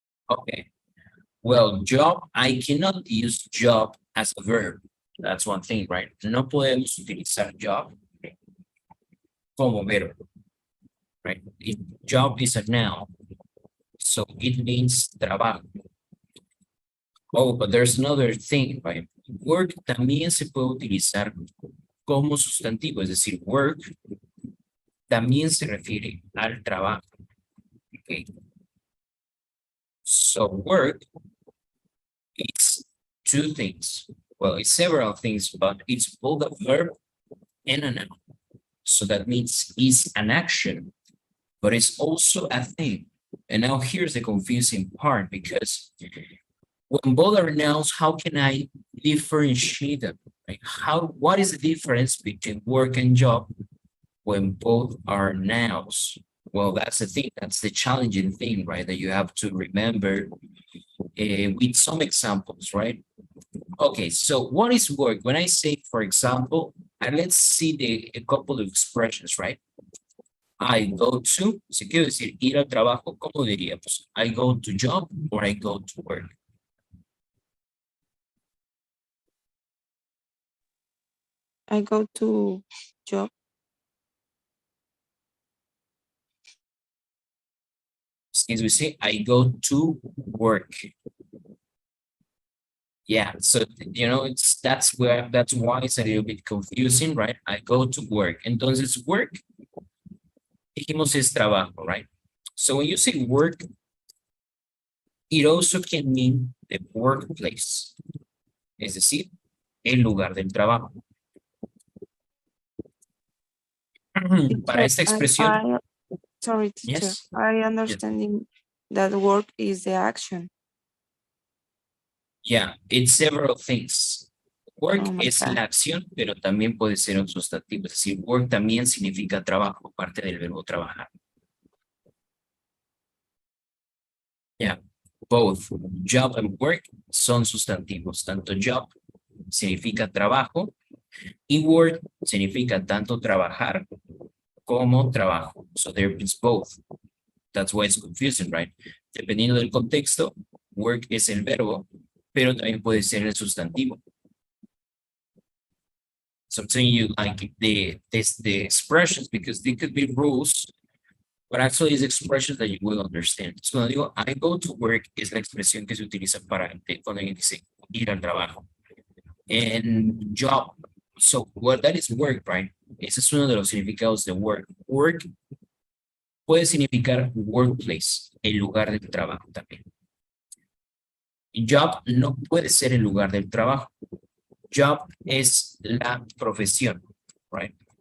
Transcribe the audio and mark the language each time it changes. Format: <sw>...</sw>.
<en>Okay. Well, job, I cannot use job as a verb. That's one thing, right?</en> <es>No podemos utilizar job como verbo, right?</es> <en>Job is a noun, so it means trabajo. Oh, but there's another thing, right?</en> <es>Work también se puede utilizar como sustantivo, es decir, work también se refiere al trabajo.</es> <en>Okay. So work is two things. Well, it's several things, but it's both a verb and a noun. So that means it's an action, but it's also a thing. And now here's the confusing part, because when both are nouns, how can I differentiate them? Right? What is the difference between work and job when both are nouns? Well, that's the thing, that's the challenging thing, right? That you have to remember with some examples, right? Okay, so what is work? When I say, for example, and let's see a couple of expressions, right? I go to,</en> <es>si quiero decir ir al trabajo, ¿cómo diríamos?</es> <en>I go to job or I go to work. I go to job. As we say, I go to work. Yeah, so that's why it's a little bit confusing, right? I go to work.</en> <es>Entonces, work, dijimos es trabajo, right?</es> <en>So when you say work, it also can mean the workplace.</en> <es>Es decir, el lugar del trabajo. Para esta expresión.</es> <en>Sorry, teacher. Yes. I understanding that work is the action. Yeah, it's several things. Work Oh my</en> <es>es</es> <en>God.</en> <es>la acción, pero también puede ser un sustantivo. Es decir, work también significa trabajo, parte del verbo trabajar.</es> <en>Yeah, both job and work</en> <es>son sustantivos. Tanto job significa trabajo y work significa tanto trabajar como trabajo.</es> <en>So there is both. That's why it's confusing, right?</en> <es>Dependiendo del contexto, work es el verbo, pero también puede ser el sustantivo.</es> <en>So I'm telling you like the expressions because they could be rules, but actually it's expressions that you will understand.</en> <es>So cuando digo</es> <en>I go to work</en> <es>es la expresión que se utiliza para cuando alguien dice ir al trabajo.</es> <en>And job, so what that is work, right?</en> <es>Ese es uno de los significados de work. Work puede significar workplace, el lugar del trabajo también. Job no puede ser el lugar del trabajo. Job es la profesión, right?</es>